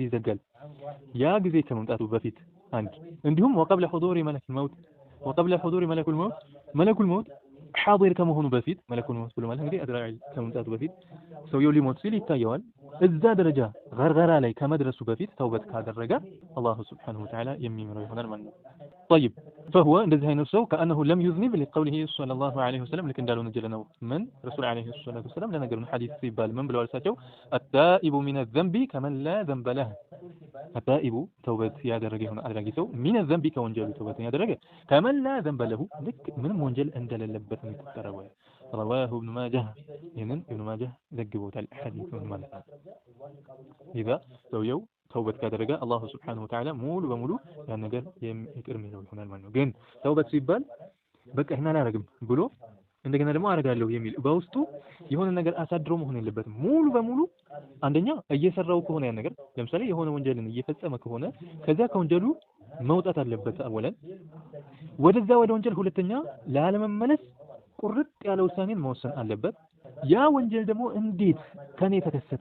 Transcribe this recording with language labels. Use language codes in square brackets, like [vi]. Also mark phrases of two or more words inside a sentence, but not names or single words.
[am] ይዘጋል። ያ ጊዜ ከመምጣቱ በፊት አንድ እንዲሁም [ar] وقبل حضور ملك الموت وقبل حضور ملك الموت [am] ሐዲር ከመሆኑ በፊት [ar] ملك الموت [am] ብሎ ማለት እንግዲህ አዝራኢል ከመምጣቱ በፊት ሰውየው ሊሞት ሲል ይታየዋል። እዛ ደረጃ ገርገራ ላይ ከመድረሱ በፊት ተውበት ካደረገ [ar] الله سبحانه وتعالى [am] የሚምረው ይሆናል ማለት ነው። [ar] طيب فهو [am] እንደዚህ አይነት ሰው [ar] كأنه لم يذنب لقوله صلى الله عليه وسلم [am] ልክ እንዳለው ነጀለ ነው። ምን ረሱል [ar] عليه الصلاة والسلام [am] ለነገሩ ሐዲስ ሲባል ምን ብለዋል እሳቸው [ar] التائب من الذنب كمن لا ذنب له التائب [am] ተውበት ያደረገ ይሆናል አድራጊ ሰው [ar] من الذنب [am] ከወንጀሉ ተውበት ያደረገ [ar] كمن لا ذنب له [am] ልክ ምንም ወንጀል እንደሌለበት ነው የተጠረበው። رواه ابن ماجه ይህንን ابن ماجه ዘግቦታል ሐዲሱን ማለት ነው። إذا ሰውየው ተውበት ካደረገ [ar] الله سبحانه وتعالى [am] ሙሉ በሙሉ ያን ነገር ይቅር የሚለው ይሆናል ማለት ነው። ግን ተውበት ሲባል በቃ ይሄን አላረግም ብሎ እንደገና ደግሞ አረጋለሁ የሚል በውስጡ የሆነ ነገር አሳድሮ መሆን የለበትም። ሙሉ በሙሉ አንደኛ እየሰራው ከሆነ ያን ነገር ለምሳሌ የሆነ ወንጀልን እየፈጸመ ከሆነ ከዛ ከወንጀሉ መውጣት አለበት አወለን። ወደዛ ወደ ወንጀል ሁለተኛ ላለመመለስ ቁርጥ ያለ ውሳኔን መወሰን አለበት። ያ ወንጀል ደግሞ እንዴት ከኔ ተከሰተ?